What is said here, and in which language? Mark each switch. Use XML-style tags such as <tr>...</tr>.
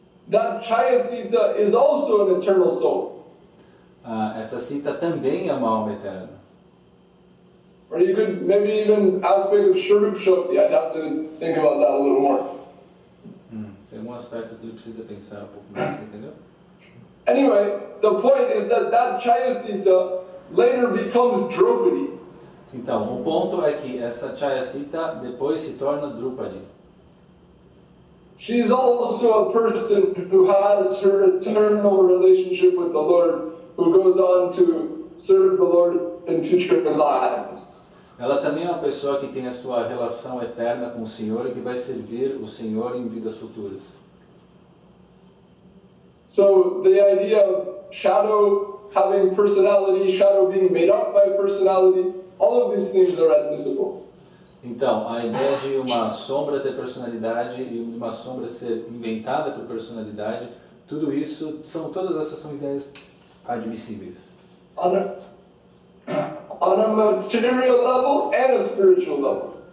<en>That Chaya Sita is also an eternal soul.</en> <pt>Essa Sita também é uma alma eterna.</pt> <en>Or you could maybe even aspect of Sharup Shakti. I'd have to think about that a little more.</en> <pt>Tem um aspecto que ele precisa pensar um pouco mais, entendeu?</pt> <en>Anyway, the point is that Chaya Sita later becomes Draupadi.</en> <pt>Então, o ponto é que essa Chaya Sita depois se torna Drupadi.</pt> <en>She's also a person who has her eternal relationship with the Lord, who goes on to serve the Lord in future lives.</en> <pt>Ela também é uma pessoa que tem a sua relação eterna com o Senhor e que vai servir o Senhor em vidas futuras.</pt> <en>So the idea of shadow having personality, shadow being made up by personality, all of these things are admissible.</en> <pt>Então, a ideia de uma sombra ter personalidade e uma sombra ser inventada por personalidade, tudo isso, todas essas são ideias admissíveis.</pt> <en>On a material level and a spiritual level.</en>